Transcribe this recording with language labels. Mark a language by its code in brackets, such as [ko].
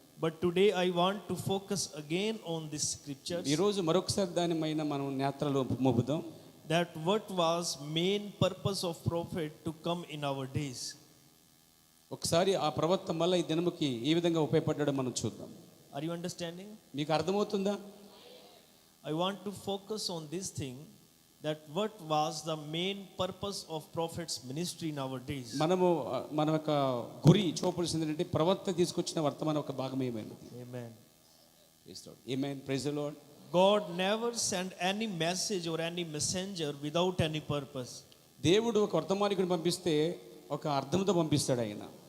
[en] But today I want to focus again on this scripture, [te] ఈరోజు మరొకసారి దానిపైన మనం నేత్రాలు మోపుదాం. [en] that what was main purpose of prophet to come in our days. [te] ఒకసారి ఆ ప్రవక్త మళ్ళీ ఈ దినముకి ఏ విధంగా ఉపయోగపడ్డాడో మనం చూద్దాం. [en] Are you understanding? [te] మీకు అర్థమవుతుందా? [en] I want to focus on this thing, that what was the main purpose of prophet's ministry in our days. [te] మనము మన యొక్క గురి చూపాల్సింది ఏంటంటే ప్రవక్త తీసుకొచ్చిన వర్తమానం ఒక భాగం ఏమైనది. [en] Amen. Amen. Praise the Lord. God never sent any message or any messenger without any purpose. [te] దేవుడు ఒక వర్తమానికుడిని పంపిస్తే ఒక అర్థంతో పంపిస్తాడు ఆయన.